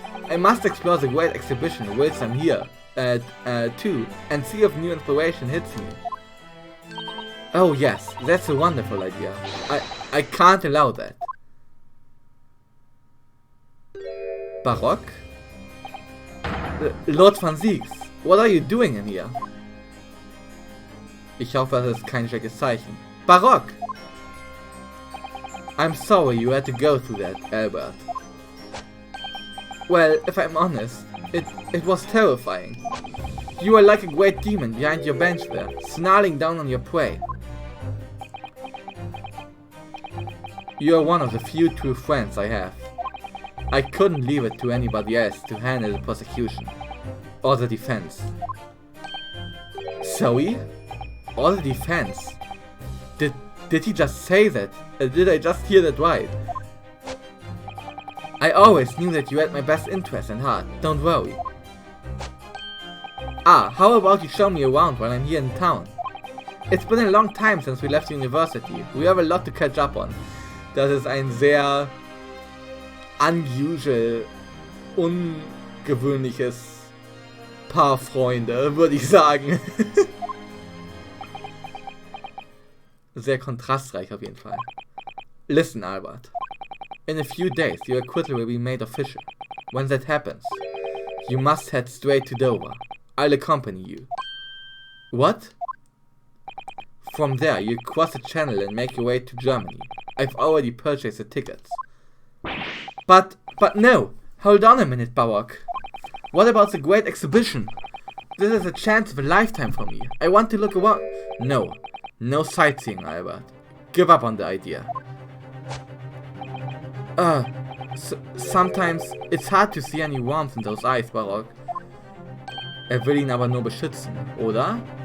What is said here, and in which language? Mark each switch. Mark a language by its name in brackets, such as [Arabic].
[English] I must explore the great exhibition whilst I'm here, too, and see if new inspiration hits me. Oh yes, that's a wonderful idea. I can't allow that. Barock? Lord van Zieks, what are you doing in here? [German] Ich hoffe, das ist kein schlechtes Zeichen. [English] Barock! I'm sorry you had to go through that, Albert. Well, if I'm honest, it was terrifying. You were like a great demon behind your bench there, snarling down on your prey. You are one of the few true friends I have. I couldn't leave it to anybody else to handle the prosecution. Or the defense. Sorry? Or the defense? Did he just say that? Did I just hear that right? I always knew that you had my best interest at heart, don't worry. Ah, how about you show me around while I'm here in town? It's been a long time since we left university. We have a lot to catch up on. [German] Das ist ein sehr unusual, ungewöhnliches Paar Freunde, würde ich sagen. Sehr kontrastreich auf jeden Fall. [English] Listen, Albert. In a few days, your acquittal will be made official. When that happens, you must head straight to Dover. I'll accompany you. What? From there, you cross the channel and make your way to Germany. I've already purchased the tickets. But no! Hold on a minute, Barock. What about the great exhibition? This is a chance of a lifetime for me. I want to look around. No sightseeing, Albert. Give up on the idea. Sometimes it's hard to see any warmth in those eyes, Barock. [German] Will ihn aber nur beschützen, oder?